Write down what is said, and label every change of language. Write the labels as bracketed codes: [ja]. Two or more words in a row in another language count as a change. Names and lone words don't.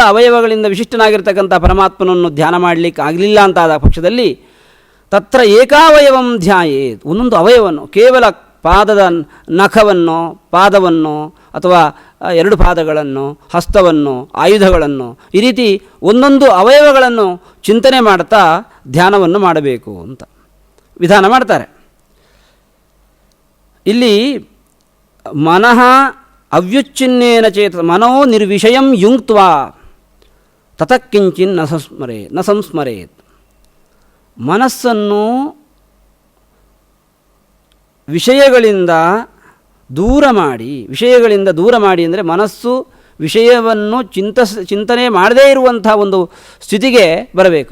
[kn] ಅವಯವಗಳಿಂದ ವಿಶಿಷ್ಟನಾಗಿರ್ತಕ್ಕಂಥ ಪರಮಾತ್ಮನನ್ನು ಧ್ಯಾನ ಮಾಡಲಿಕ್ಕೆ ಆಗಲಿಲ್ಲ ಅಂತಾದ ಪಕ್ಷದಲ್ಲಿ [sa] ತತ್ರ ಏಕಾವಯವಂ ಧ್ಯಾಯೇತ್, [kn] ಒಂದೊಂದು ಅವಯವನ್ನು ಕೇವಲ ಪಾದದ ನಖವನ್ನು, ಪಾದವನ್ನು ಅಥವಾ ಎರಡು ಪಾದಗಳನ್ನು, ಹಸ್ತವನ್ನು, ಆಯುಧಗಳನ್ನು, ಈ ರೀತಿ ಒಂದೊಂದು ಅವಯವಗಳನ್ನು ಚಿಂತನೆ ಮಾಡ್ತಾ ಧ್ಯಾನವನ್ನು ಮಾಡಬೇಕು ಅಂತ ವಿಧಾನ ಮಾಡ್ತಾರೆ. [sa] ಇಲ್ಲಿ ಮನಃ ಅವ್ಯುಚ್ಛಿನ್ನೇನ ಚೇತ ಮನೋ ನಿರ್ವಿಷಯಂ ಯುಂಕ್ತ್ವಾ ತತಕ್ಕಿಂಚಿನ್ ನ ಸಂಸ್ಮರೇತ್. [kn] ಮನಸ್ಸನ್ನು ವಿಷಯಗಳಿಂದ ದೂರ ಮಾಡಿ ಅಂದರೆ ಮನಸ್ಸು ವಿಷಯವನ್ನು ಚಿಂತನೆ ಮಾಡದೇ ಇರುವಂಥ ಒಂದು ಸ್ಥಿತಿಗೆ ಬರಬೇಕು.